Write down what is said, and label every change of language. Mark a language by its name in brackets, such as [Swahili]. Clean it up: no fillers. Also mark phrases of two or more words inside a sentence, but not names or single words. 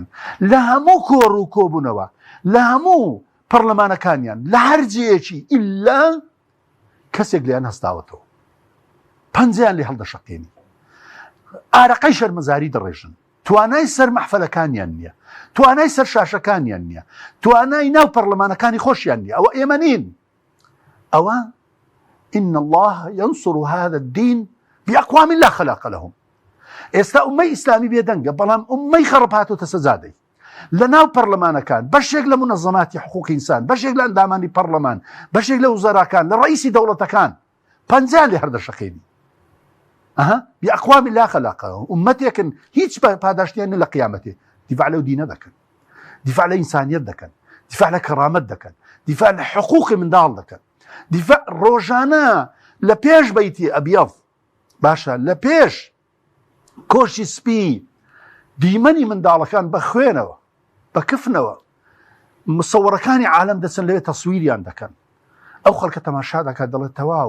[Central Kurdish] لە هەموو کۆڕ و کۆبوونەوە لە هەموو پەرلەمانەکانیان لە هەر جێیەکی ئیلا کەسێک لیان هەستاوەتەوە پەنجیان لێ هەڵدەشەقێنی ئارەقەی شەرمەزاری دەڕێژن توانای سەر مەحفەلەکانیان نییە توانای سەر شاشەکانیان نییە توانای ناو پەرلەمانەکانی خۆشیان نییە ئەوە ئێمە نین ئەوە [Arabic] إن الله ينصر هذا الدين بأقوام لا خلاق لهم [Central Kurdish] ئێستا ئومەی ئیسلامی بێدەنگە بەڵام ئومەی خەڕب هاتووتە سەزادەی لە ناو پەرلەمانەکان بەشێک لە منەظەماتی حقوقی ئینسان بەشێک لە ئەندامانی پەرلەمان بەشێک لە وزەراکان لە ڕئیسی دەوڵەتەکان پەنجیان لێ هەردەشەقێنی [Arabic] بأقوام لا خلاق لهم [Central Kurdish] ئومەتێکن هیچ پاداشتیان لە قیامەتێ دیفاع لەو دینە دەکەن دیفاع لە ئینسانیەت دەکەن دیفاع لە کەرامەت دەکەن دیفاع لە حقوقی منداڵ دەکەن دیفاع ڕۆژانە لە پێش بەیتی ئەبیەض باشە لە پێش کۆشی سپی دیمەنی منداڵەکان بە خوێنەوە بە کفنەوە مسەوەڕەکانی عالەم دەچن لەوێ تەسویریان دەکەن ئەو خەڵکە تەماشا دەکات دەڵێت تەواو